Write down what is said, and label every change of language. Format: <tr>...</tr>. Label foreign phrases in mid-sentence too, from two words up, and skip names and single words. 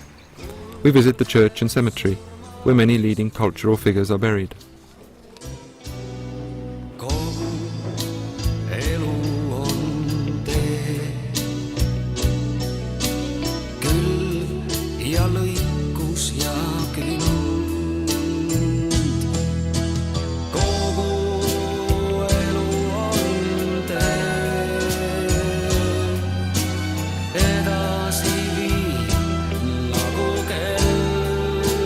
<en>We visit the church and cemetery where many leading cultural figures are buried.</en> <et>Kogu elu on tee, külv ja lõikus ja grind. Kogu elu on tee, edasi viib nagu kell.</et>